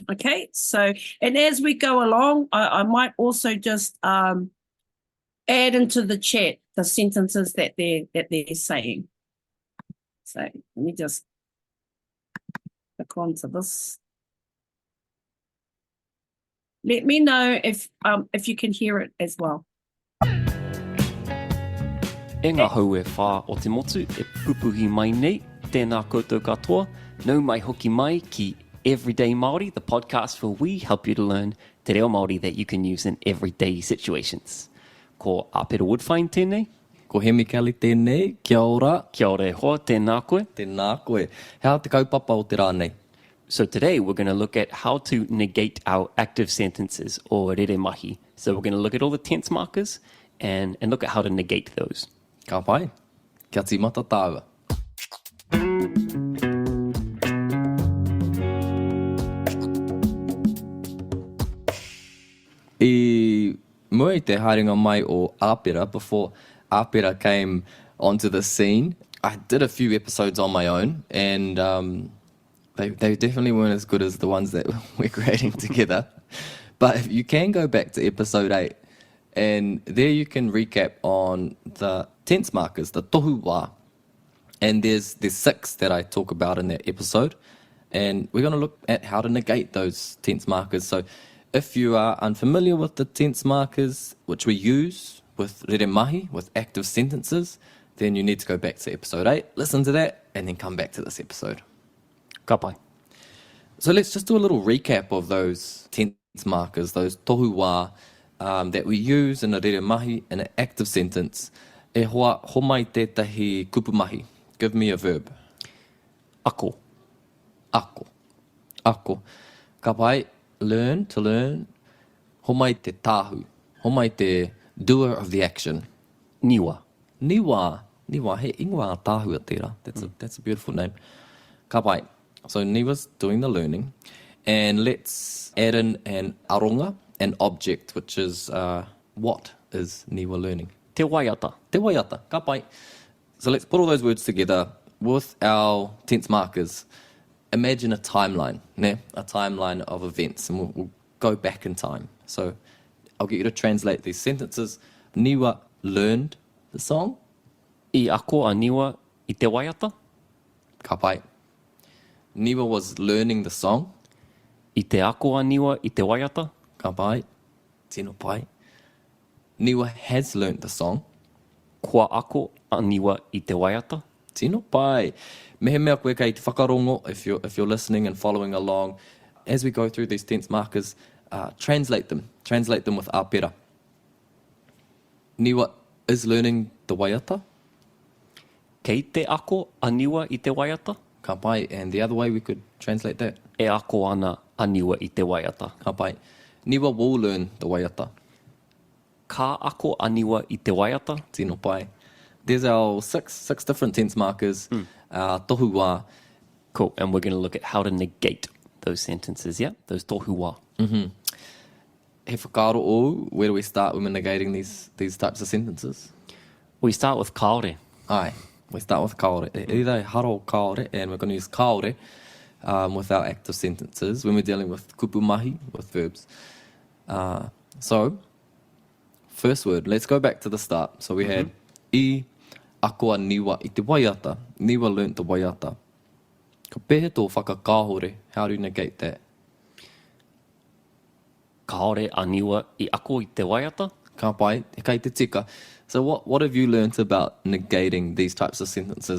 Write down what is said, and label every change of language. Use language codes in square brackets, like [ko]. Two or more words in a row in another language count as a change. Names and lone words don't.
[en] Okay, so, and as we go along, I might also just add into the chat the sentences that they're saying. So let me just click onto this. Let me know if you can hear it as well. [mi] E ngā hau e whā o te motu e pupuhi mai nei, tēnā koutou katoa, nau mai hoki mai ki Everyday Māori, [en] the podcast where we help you to learn [mi] te reo Māori [en] that you can use in everyday situations. [mi] Ko Apera Woodfine tēnei. Ko Hemi Kelly tēnei, kia ora. Kia ora e hoa, tēnā koe. Tēnā koe. Hea te kaupapa o te rā nei. [en] So today we're going to look at how to negate our active sentences, or [mi] rere mahi. [en] So we're going to look at all the tense markers and look at how to negate those. [mi] Ka pai. Kia tīmata tāua. I mua I te haerenga mai o Apera, [en] before Apera came onto the scene, I did a few episodes on my own, and they definitely weren't as good as the ones that we're creating together. But you can go back to episode 8, and there you can recap on the tense markers, the [mi] tohu wā. [en] And there's 6 that I talk about in that episode. And we're going to look at how to negate those tense markers. So if you are unfamiliar with the tense markers, which we use with [mi] rere mahi, [en] with active sentences, then you need to go back to episode 8, listen to that, and then come back to this episode. [mi] Ka pai. [en] So let's just do a little recap of those tense markers, those [mi] tohu wā [en] that we use in a [mi] rere mahi [en] in an active sentence. [mi] E hoa homai tētahi kupu mahi. [en] Give me a verb. [mi] Ako. Ako. Ako. Ka pai, [en] learn, to learn. [mi] Homai te tāhu. Homai te [en] doer of the action. [mi] Niwa. Niwa. Niwa. He ingoa tāhu a tērā. [en] That's a beautiful name. [mi] Ka pai. [en] So Niwa's doing the learning. And let's add in an aronga, an object, which is what is Niwa learning? [mi] Te waiata. Te waiata. Ka pai. [en] So let's put all those words together with our tense markers. Imagine a timeline, ne? A timeline of events, and we'll go back in time. So I'll get you to translate these sentences. Niwa learned the song. [mi] I ako a niwa I te waiata. Ka pai. [en] Niwa was learning the song. [mi] I te ako a niwa I te waiata. Ka pai. Tino pai. [en] Niwa has learned the song. [mi] Kua ako a niwa I te waiata. Tino pai. Mehe mea koe kei te whakarongo, [en] if you're listening and following along, as we go through these tense markers, translate them with āpera. Niwa is learning the waiata. [mi] Kei te ako a niwa I te waiata. Ka pai, [en] and the other way we could translate that. [mi] E ako ana a niwa I te waiata. Ka pai. [en] Niwa will learn the waiata. [mi] Ka ako a niwa I te waiata. Tino pai. [en] There's our six different tense markers. [mi] Tohu wā. [en] Cool. And we're going to look at how to negate those sentences, yeah? [mi] Those tohu wā. Mm-hmm. He whakaaro o, [en] where do we start when we're negating these types of sentences? We start with kaore. Aye. We start with kaore. Either [mi] haro kaore, [en] and we're going to use kaore with our active sentences when we're dealing with [mi] kupu mahi, [en] with verbs. So, first word, let's go back to the start. So we had [mi] I ako a niwa I te waiata. [en] Niwa learnt the waiata. [mi] Ka pehe tō whakakāhore. [en] How do you negate that? [mi] Kaore a niwa I ako I te waiata. Ka pai, e kai te tika. [en] So what have you learnt about negating these types of sentences?